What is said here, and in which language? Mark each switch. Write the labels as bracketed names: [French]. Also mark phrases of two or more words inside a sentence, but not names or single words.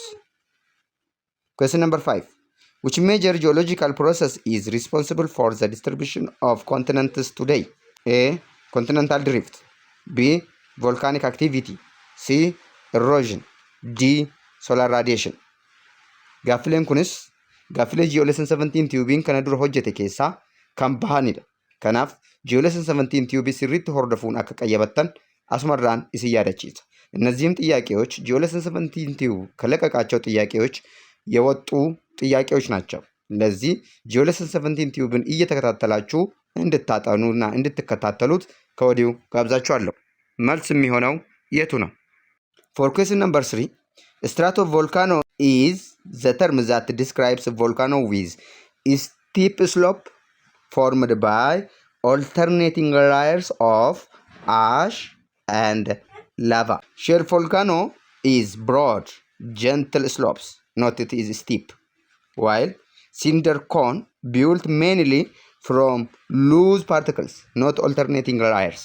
[English] Question number 5. Which major geological process is responsible for the distribution of continents today? A. Continental drift. B. Volcanic activity. C. Erosion. D. Solar radiation. [Oromo] Gaaffileen kunis gaaffilee GeoGraphy 17 tiyubiin kana dura hojjete keessaa kan bahanidha. Kanaaf GeoGraphy 17 tiyubii sirriitti hordofuun akka qayyabattan asumarraan isin yaadachiisa. [Amharic] እነዚህም ጥያቄዎች GeoGraphy 17 ቲዩብ ከለቀቃቸው ጥያቄዎች የወጡ ጥያቄዎች ናቸው። ለዚህ ጂኦሌሰን 17 ቲዩብን እየተከታተላችሁ እንድታጠኑና እንድትከታተሉት ከወዲሁ ጋብዛችኋለሁ። መልስ የሚሆነው የቱ ነው? [English] For question number 3, stratovolcano is the term that describes a volcano with a steep slope formed by alternating layers of ash and lava. Shale volcano is broad, gentle slopes, not it is steep, while cinder cone built mainly from loose particles, not alternating layers.